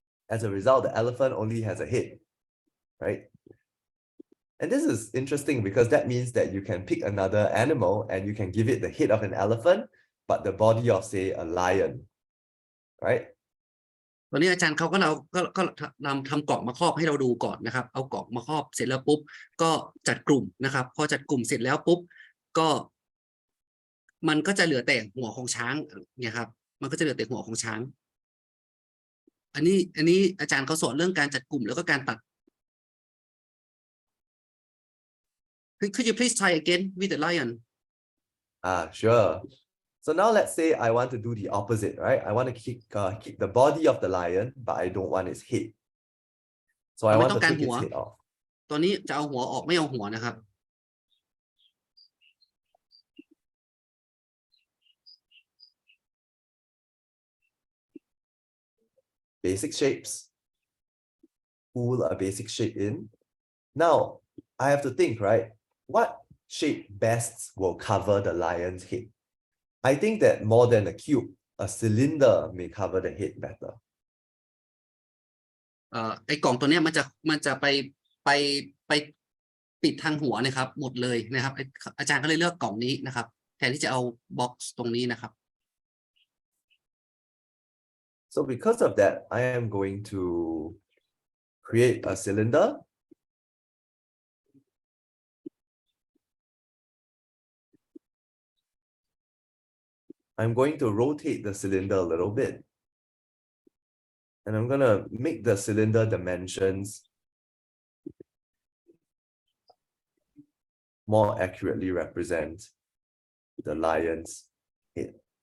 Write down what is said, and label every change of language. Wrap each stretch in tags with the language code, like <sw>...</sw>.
<en>As a result, the elephant only has a head, right? And this is interesting because that means that you can pick another animal and you can give it the head of an elephant, but the body of, say, a lion, right?</en> <th>ตอนนี้อาจารย์เขาก็นำทำกล่องมาครอบให้เราดูก่อนนะครับเอากล่องมาครอบเสร็จแล้วปุ๊บก็จัดกลุ่มนะครับพอจัดกลุ่มเสร็จแล้วปุ๊บก็มันก็จะเหลือแต่หัวของช้างเนี่ยครับมันก็จะเหลือแต่หัวของช้างอันนี้อาจารย์เขาสอนเรื่องการจัดกลุ่มแล้วก็การตัด</th> <en>Could you please try again with the lion? Sure. So now let's say I want to do the opposite, right? I want to keep the body of the lion, but I don't want its head. So I want to take its head off.</en> <th>ตอนนี้จะเอาหัวออกไม่เอาหัวนะครับ</th> <en>Basic shapes. Pull a basic shape in. Now I have to think, right? What shape best will cover the lion's head? I think that more than a cube, a cylinder may cover the head better.</en> <th>ไอ้กล่องตัวเนี้ยมันจะไปปิดทางหัวนะครับหมดเลยนะครับอาจารย์ก็เลยเลือกกล่องนี้นะครับแทนที่จะเอาบ็อกซ์ตรงนี้นะครับ</th> <en>So because of that, I am going to create a cylinder. I'm going to rotate the cylinder a little bit. And I'm going to make the cylinder dimensions more accurately represent the lion's head.</en>